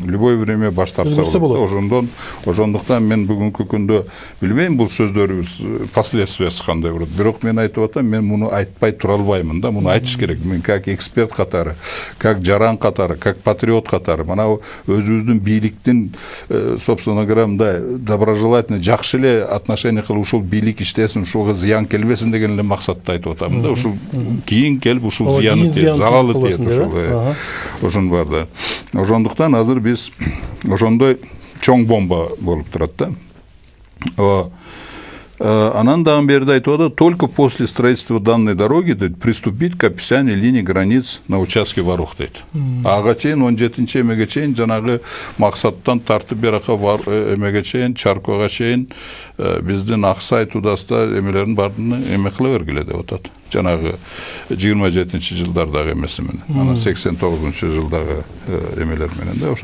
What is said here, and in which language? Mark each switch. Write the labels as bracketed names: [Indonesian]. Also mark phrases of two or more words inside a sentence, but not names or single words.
[Russian] Любой время [Kyrgyz] баш тартса болот. Ошондуктан мен бүгүнкү күндө билбейм бул сөздөрүбүз последствиясы кандай болот. Бирок мен айтып атам, мен муну айтпай тура албаймын да. Муну айтыш керек. Мен как эксперт катары, как жаран катары, как патриот катары, мына өзүбүздүн бийликтин, [Russian] собственно говоря, [Kyrgyz] мындай доброжелательный, жакшы эле отношение кылып ушул бийлик иштесин, ушуга зыян келбесин деген эле максатта айтып атам да. Ушул кийин келип ушул зыяны тиет, заралы тиет ушул. Ошон бар да. Ошондуктан азыр биз ошондой чоң бомба болуп турат да. Анан дагы берде айтып атат, [Russian] только после строительства данной дороги приступить к описанию линий границ на участке Варух дейт. [Kyrgyz] Ага чейин 17-нчи эмеге чейин жанагы максаттан тартып берака эмеге чейин, Чаркога чейин биздин Аксай Тудаста эмелердин баардыгын эме кыла бергиле деп атат. Жанагы 27-нчи жылдардагы эмеси менен, анан 89-нчу жылдагы эмелер менен да.